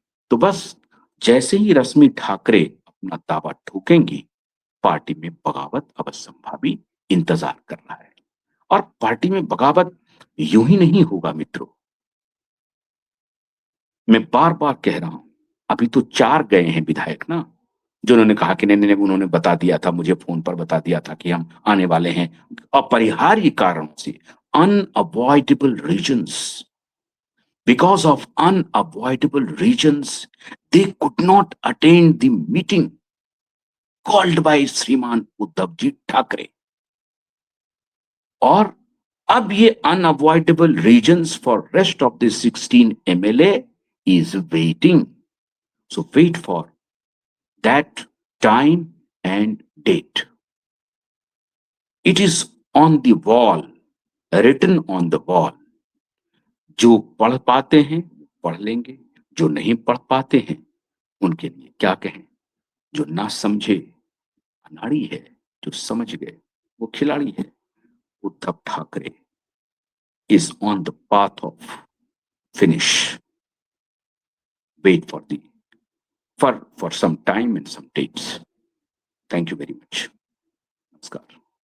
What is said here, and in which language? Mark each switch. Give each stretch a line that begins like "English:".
Hindi: तो बस जैसे ही रश्मि ठाकरे अपना दावा ठोकेंगी, पार्टी में बगावत अवश्य संभावी इंतजार कर रहा है। और पार्टी में बगावत यूं ही नहीं होगा मित्रों। मैं बार बार कह रहा हूं, अभी तो 4 गए हैं विधायक ना, जिन्होंने कहा कि नहीं नहीं नहीं, उन्होंने बता दिया था, मुझे फोन पर बता दिया था कि हम आने वाले हैं। अपरिहार्य कारणों से,
English: Unavoidable reasons, because of unavoidable reasons, they could not attend the meeting called by Shriman Uddhav ji Thackeray.
Hindi: और अब ये
English: unavoidable reasons for rest of the 16 MLA is waiting. So wait for that time and date. It is on the wall, written on the wall.
Hindi: जो पढ़ पाते हैं पढ़ लेंगे, जो नहीं पढ़ पाते हैं उनके लिए क्या कहें। जो ना समझे अनाड़ी है, जो समझ गए वो खिलाड़ी है।
English: Uddhav Thackeray is on the path of finish. Wait for the for some time and some dates. Thank you very much. Namaskar.